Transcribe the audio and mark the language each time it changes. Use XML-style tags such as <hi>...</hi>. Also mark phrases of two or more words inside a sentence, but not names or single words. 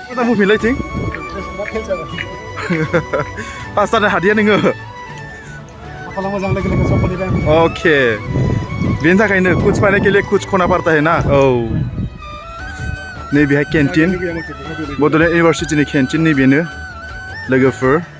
<brx>बुंफिनलायथिं पास जानो हादिया नोङो मोजां लोगो लोगो सफैबाय अके बेनि थाखायनो</brx> <hi>कुछ पाने के लिए कुछ खोना पड़ता है ना</hi> <brx>औ नैबेहाय केन्टिन बड'लेण्ड इउनिभारसिटिनि केन्टिन नैबेनो लोगोफोर</brx>